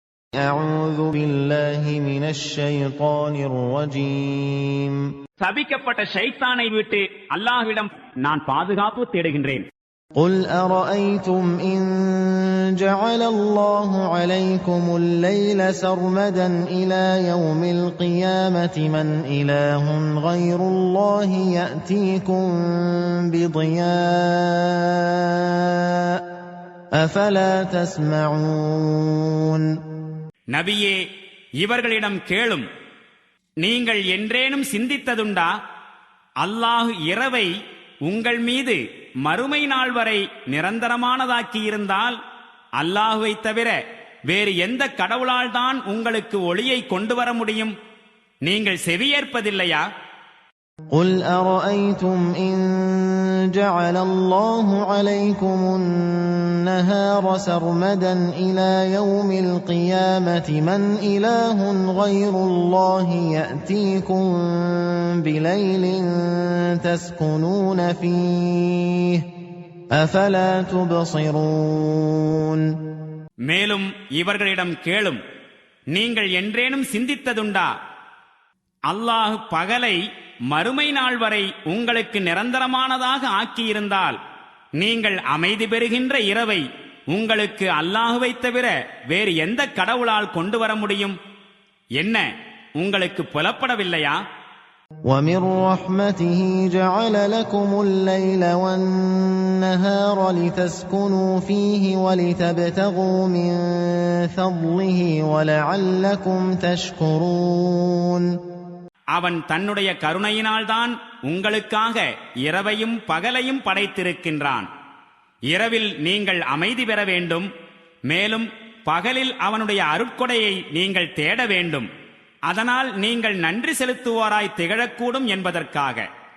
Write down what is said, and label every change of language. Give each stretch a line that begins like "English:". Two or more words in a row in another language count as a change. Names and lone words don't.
Arabic: أعوذ بالله من الشيطان الرجيم
Tamil: சபிக்கப்பட்ட ஷைத்தானை விட்டு அல்லாஹ்விடம் நான் பாதுகாப்பு தேடுகின்றேன்.
Arabic: قل أرأيتم إن جعل الله عليكم الليل سرمدا إلى يوم القيامة من إله غير الله يأتيكم بضياء أفلا تسمعون.
Tamil: நபியே, இவர்களிடம் கேளும், நீங்கள் என்றேனும் சிந்தித்ததுண்டா? அல்லாஹ் இரவை உங்கள் மீது மறுமை நாள் வரை நிரந்தரமானதாக்கியிருந்தால் அல்லாஹுவை தவிர வேறு எந்த கடவுளால் தான் உங்களுக்கு ஒளியை கொண்டு வர முடியும்? நீங்கள் செவியேற்பதில்லையா?
Arabic: قل أرأيتم إن جعل الله عليكم النهار سرمدا إلى يوم القيامة من إله غير الله يأتيكم بليل تسكنون فيه أفلا تبصرون.
Tamil: மேலும் இவர்களிடம் கேளும், நீங்கள் என்றேனும் சிந்தித்ததுண்டா? அல்லாஹ் பகலை மறுமை நாள் வரை உங்களுக்கு நிரந்தரமானதாக ஆக்கியிருந்தால் நீங்கள் அமைதி பெறுகின்ற இரவை உங்களுக்கு அல்லாஹுவை தவிர வேறு எந்த கடவுளால் கொண்டு வர முடியும்? என்ன, உங்களுக்கு புலப்படவில்லையா?
Arabic: وَمِن رَّحْمَتِهِ جَعَلَ لَكُمُ اللَّيْلَ وَالنَّهَارَ لِتَسْكُنُوا فِيهِ وَلِتَبْتَغُوا مِن فَضْلِهِ وَلَعَلَّكُمْ تَشْكُرُونَ.
Tamil: அவன் தன்னுடைய கருணையினால்தான் உங்களுக்காக இரவையும் பகலையும் படைத்திருக்கின்றான். இரவில் நீங்கள் அமைதி பெற வேண்டும், மேலும் பகலில் அவனுடைய அருட்கொடையை நீங்கள் தேட வேண்டும். அதனால் நீங்கள் நன்றி செலுத்துவோராய் திகழக்கூடும் என்பதற்காக.